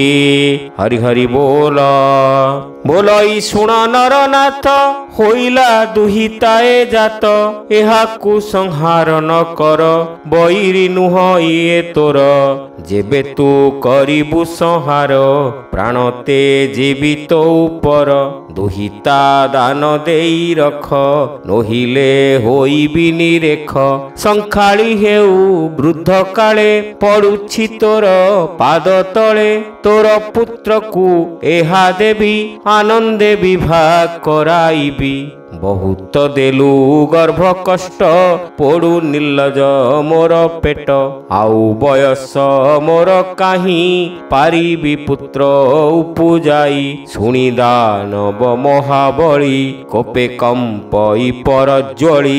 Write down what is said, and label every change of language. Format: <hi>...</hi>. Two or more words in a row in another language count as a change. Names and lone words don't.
<or>ହରି ହରି ବୋଲ ବୋଲଇ ଶୁଣ ନରନାଥ ହୋଇଲା ଦୁହିତାଏ ଜାତ। ଏହାକୁ ସଂହାର ନ କର ବୈରୀ ନୁହ ଇଏ ତୋର। ଜେବେ ତୁ କରିବୁ ସଂହାର ପ୍ରାଣ ତେ ଜୀବିତ ଉପର। ଦୁହିତା ଦାନ ଦେଇ ରଖ ନହିଲେ ହୋଇବି ନିରେଖ। ସଂଖାଳୀ ହେଉ ବୃଦ୍ଧ କାଳେ ପଡ଼ୁଛି ତୋର ପାଦ ତଳେ। ତୋର ପୁତ୍ର କୋ ଏହା ଦେବୀ ଆନନ୍ଦେ ବିବାହ କରାଇବୀ। ବହୁତ ଦେଲୁ ଗର୍ଭ କଷ୍ଟ ପଡ଼ୁ ନିର୍ଲଜ ମୋର ପେଟ। ଆଉ ବୟସ ମୋର କାହିଁ ପାରିବୀ ପୁତ୍ର ଉପଜାଇ। ଶୁଣୀ ଦାନବ ମହାବଳୀ କୋପେ କମ୍ପଇ ପରଜ୍ୱଳୀ।</or>